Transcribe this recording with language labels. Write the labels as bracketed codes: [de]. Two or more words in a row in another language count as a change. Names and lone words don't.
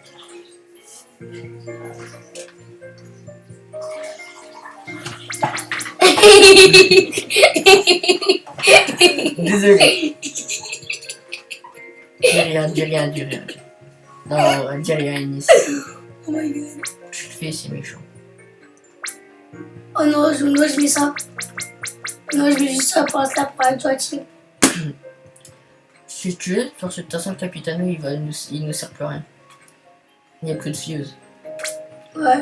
[fr] Désolé. Dis rien. Non, dis rien, Inis. [en] Oh my god. [fr] Tu le fais, c'est méchant. Oh non, je mets ça. Non, je mets juste ça pour l'instant pour être toi, Tim. Si tu veux, sur cette façon, le Capitano, il ne sert plus à rien. Il n'y a plus de fuse. Ouais.